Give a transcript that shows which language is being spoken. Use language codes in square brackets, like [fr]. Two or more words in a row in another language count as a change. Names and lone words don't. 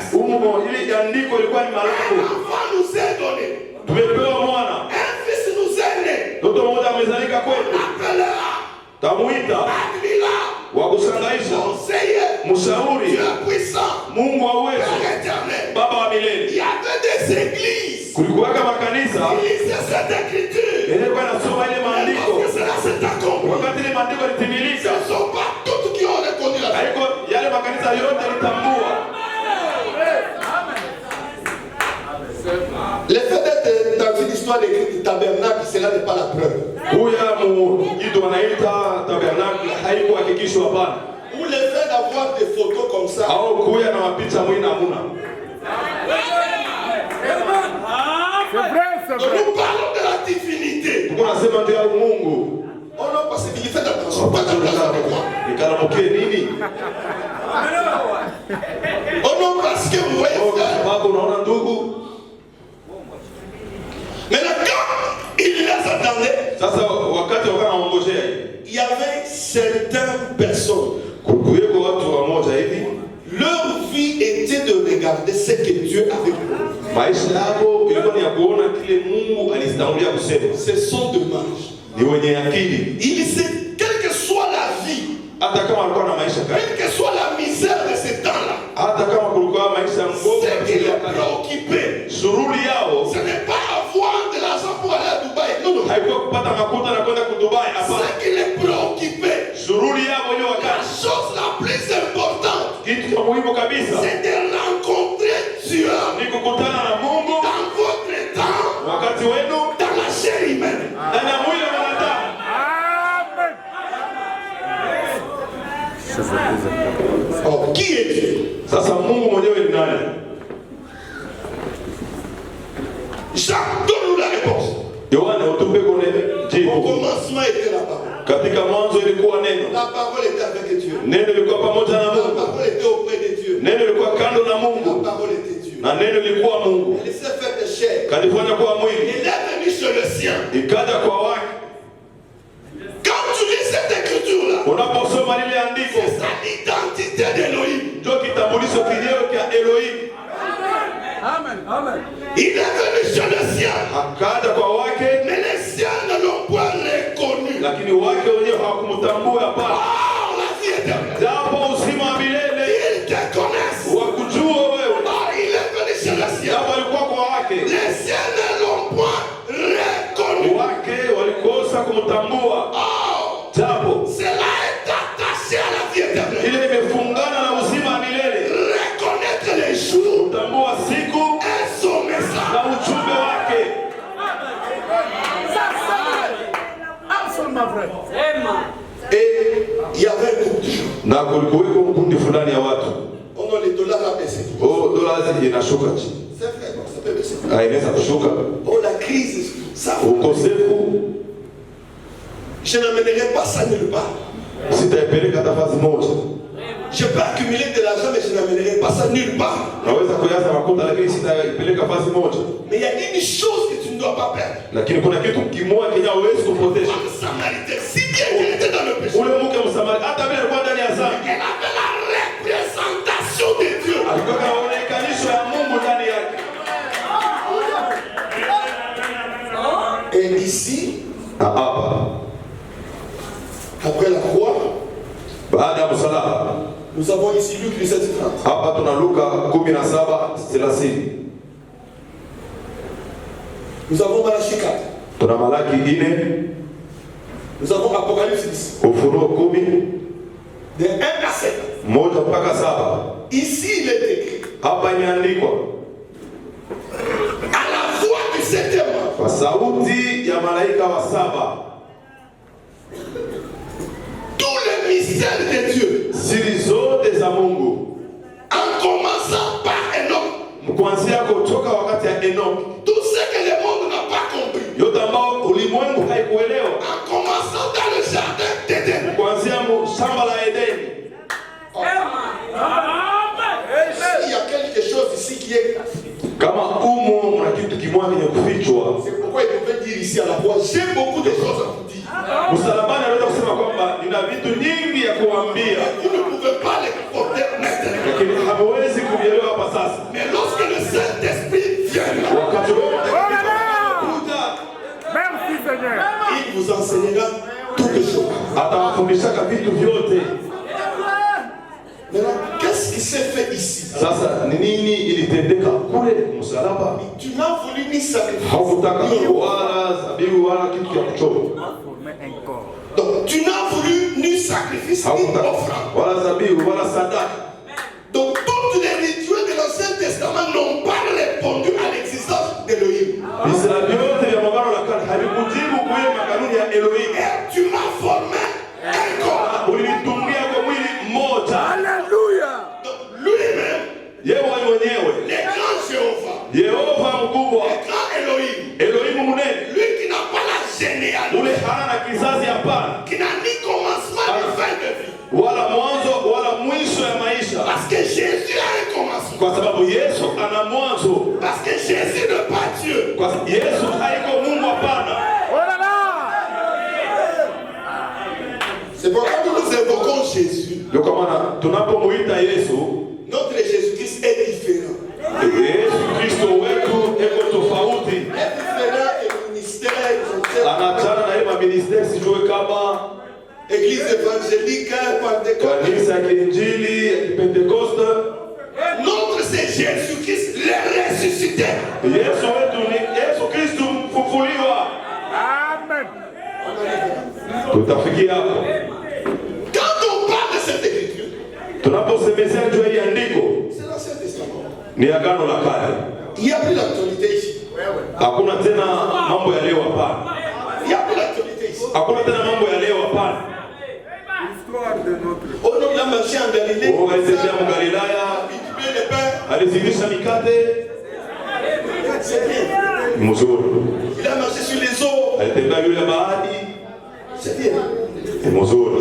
[fr] Un enfant nous est donné. Un fils nous est né. On l'appellera Admira, conseiller, Dieu puissant, Père éternel. Il y avait des églises [sw] kulikuwaka makanisa [fr] il lisait cette écriture. [sw] ilikuwa inasoma ile [fr] Et [sw] maandiko. [fr] lorsque cela s'est accompli, [sw] Wakati ile maandiko litimilika, [fr] ce ne sont pas toutes qui ont reconnu la foi. [sw] haiko yale makanisa yote litambua. [fr] Le fait d'être dans une histoire écrite du tabernacle, cela n'est pas la preuve. [sw] Kuya mu kitu wanaita tabernacle haiko hakikisho hapana. [fr] Ou le fait d'avoir des photos comme ça, [sw] Au kuya na mapicha mwina hamuna. [fr] C'est vrai. nous parlons de la divinité. [sw] Tuko nasema ndio ya Mungu. [fr] Oh non, parce qu'il fait attention. Pas attention avec moi. [sw] Ikalamukie nini? [fr] Oh non, parce que vous voyez [sw] Kwa [fr] frère. [sw] sababu unaona ndugu, [fr] Maintenant, quand il les attendait, [sw] sasa wakati wakana waongojea [fr] il y avait certaines personnes. [sw] kuweko watu wamoja hivi, [fr] Leur vie était de regarder ce que Dieu avait promis. [sw] maisha yao ilikuwa ni ya kuona kile Mungu alistangulia kusema. [fr] Ce sont de mages. [sw] Ni wenye akili, [fr] Il sait, quelle que soit la vie, [sw] hata kama alikuwa na maisha kali, [fr] quelle que soit la misère de ce temps-là, [sw] hata kama kulikuwa maisha mbovu [fr] ce qui les [sw] kabisa, [fr] préoccupait, [sw] shughuli yao [fr] ce n'est pas avoir de l'argent pour aller à Dubaï. Non, non. [sw] haikuwa kupata makuta na kwenda kudubai. Hapana, [fr] Ce qui les préoccupait, [sw] shughuli yao hiyo [fr] la [sw] wakati, [fr] chose la plus importante, [sw] kitu cha muhimu kabisa [fr] c'est de rencontrer Dieu [sw] ni kukutana na Mungu [fr] dans votre temps, [sw] wakati wenu [fr] dans la chair humaine. [sw] ndani ya mwili wa mwanadamu. [fr] Oh, qui est Dieu? [sw] Sasa Mungu mwenyewe ni nani? [fr] Jacques, donne-nous la réponse. [sw] Yohana, utupe kone [fr] Au [sw] jibu. [fr] commencement était la parole. [sw] Katika mwanzo ilikuwa neno, [fr] La parole était avec Dieu. [sw] neno ilikuwa pamoja na [fr] La [sw] Mungu, [fr] parole était auprès de Dieu. [sw] neno ilikuwa kando na [fr] La [sw] Mungu, [fr] parole était Dieu. [sw] na neno ilikuwa Mungu. [fr] Elle s'est faite de chair. [sw] Kalifanya kuwa mwili, [fr] Il est venu chez le sien. [sw] ikaja kwa wake. [fr] Quand tu lis cette écriture-là, [sw] Unaposoma lile andiko, [fr] c'est ça l'identité d'Élohim. [sw] ndio kitambulisho kilio cha Elohim. [fr] Il est venu chez le sien. [sw] Akaja kwa wake, [fr] Mais les siens ne l'ont pas reconnu. [sw] lakini wake wenyewe hawakumtambua. Hapana, [fr] Or, la vie éternelle. [sw] japo uzima wa milele [fr] Ils te connaissent. [sw] wakujua wewe, [fr] Or, il est venu chez le sien. [sw] japo alikuwa kwa wake, [fr] Les siens ne l'ont pas reconnu. [sw] wake walikosa kumtambua, [fr] Or, [sw] japo [fr] cela est attaché à la vie éternelle. [sw] ile imefungana na uzima wa milele, [fr] Reconnaître les jours [sw] kutambua siku [fr] et son message. [sw] na ujumbe wake. [fr] Absolument vrai. Et il y avait un groupe de gens. [sw] Na kulikuweko kundi fulani ya watu, [fr] On a les dollars à baisser. [sw] dola inashuka chini, [fr] C'est vrai, non, ça peut baisser. [sw] inaweza kushuka. [fr] Oh, la crise, ça. [sw] Ukosefu [fr] Je n'amènerai pas ça nulle part. [sw] sitaipeleka hata fasi moja. [fr] Je peux accumuler de l'argent, mais je n'amènerai pas ça nulle part. [sw] Naweza kujaza makuta lakini sitaipeleka fasi moja. [fr] Mais il y a une chose que tu ne dois pas perdre. [sw] Lakini kuna kitu kimoja kenye hauwezi kupoteza. [fr] Femme samaritaine, si bien qu'elle était dans le péché, [sw] Ule mke Msamaria hata vile alikuwa ndani ya dhambi, [fr] elle avait la représentation de Dieu. [sw] alikuwa na maonekanisho ya Mungu ndani yake. [fr] Et ici, [sw] Hapa [fr] après la croix, [sw] baada ya msalaba, [fr] nous avons ici Luc 17:30. [sw] hapa tuna Luka 17:30, [fr] Nous avons Malachie 4. [sw] tuna Malaki 4, [fr] Nous avons Apocalypse 10. [sw] Ufunuo 10, [fr] De 1 à 7. [sw] 1 mpaka 7. [fr] Ici, il est écrit. [sw] Hapa imeandikwa [fr] À la voix du septième ange, [sw] kwa sauti ya malaika wa 7, [fr] tous les mystères de Dieu, [sw] siri zote za Mungu, [fr] en commençant par Enoch, [sw] kuanzia kutoka wakati ya Enoki, [fr] tout ce que le monde n'a pas compris, [sw] yote ambao ulimwengu haikuelewa, [fr] en commençant dans le jardin d'Éden. [sw] kuanzia shamba la Edeni. [fr] Il y a quelque chose ici qui est. [sw] Kama umo mna kitu kimoja kenye kufichwa, [fr] C'est pourquoi il pouvait dire ici à la voix, j'ai beaucoup de choses à vous dire. [sw] msalabani anaweza kusema kwamba nina vitu nyingi ya kuambia, [fr] Vous ne pouvez pas les porter maintenant. [sw] lakini hamwezi kuvielewa hapa sasa. [fr] Mais lorsque le Saint-Esprit viendra, [sw] Wakati Roho Mtakatifu anakuja, [fr] Merci Seigneur. il vous enseignera toutes les choses. [sw] atawafundishaka vitu vyote. [fr] Maintenant, qu'est-ce qui s'est fait ici? [sw] Sasa ni nini ilitendeka kule msalaba? [fr] Tu n'as voulu ni sacrifice. [sw] Haukutaka wala zabihu wala kitu cha kuchoma. [fr] Donc tu n'as voulu ni sacrifice ni [sw] Haukutaka [fr] offrande. [sw] wala zabihu wala sadaka. [fr] Donc toutes les rituels de l'Ancien Testament n'ont pas répondu à l'existence d'Élohim. [sw] Israeli yote ya Agano la Kale havikujibu kwa ile makanuni ya Elohim. [fr] Et tu m'as formé un corps. [sw] Ulinitumia kwa mwili mmoja. [fr] Alléluia. Donc lui-même, [sw] Yeye mwenyewe, [fr] le grand Jéhovah, [sw] Yehova mkubwa, [fr] le grand Elohim, [sw] Elohim munene, [fr] lui qui n'a pas la généalogie, [sw] ule hana na kizazi hapana, [fr] qui n'a ni commencement ni fin de vie. [sw] wala mwanzo wala mwisho ya maisha. [fr] Parce que Jésus a un commencement. [sw] Kwa sababu Yesu ana mwanzo. [fr] Parce que Jésus n'est pas Dieu. [sw] Kwa sababu Yesu haiko Mungu hapana. [fr] C'est pourquoi nous évoquons Jésus. [sw] Ndio kwa maana tunapomuita Yesu, [fr] Notre Jésus-Christ est différent. [sw] Yesu Kristo wetu eko tofauti. [fr] Est différent et ministère. [sw] Anachana na ile ministeri sijue kama [fr] Église évangélique, Pentecôte. [sw] kanisa ya Injili ya Pentecoste. [fr] Notre c'est Jésus-Christ, le ressuscité. [sw] Yesu wetu ni Yesu Kristo mfufuliwa. Amen. Tutafikia hapo. [fr] Quand on parle de cette écriture, [sw] Tunaposemezea juu ya andiko [fr] c'est l'Ancien Testament. [sw] ni Agano la Kale. [fr] Il n'y a plus l'actualité ici. [sw] Hakuna tena mambo ya leo hapana. [fr] Il n'y a plus l'actualité ici. [sw] Hakuna tena mambo ya leo hapana. [fr] Au nom de la marché en Galilée, [sw] Oh, alitembea Galilaya, [fr] multiplier les pains, [sw] alizidisha mikate [fr] c'est bien. [sw] mzuri. [fr] Il a marché sur les eaux, [sw] Alitembea yule bahari [fr] c'est bien. [sw] mzuri.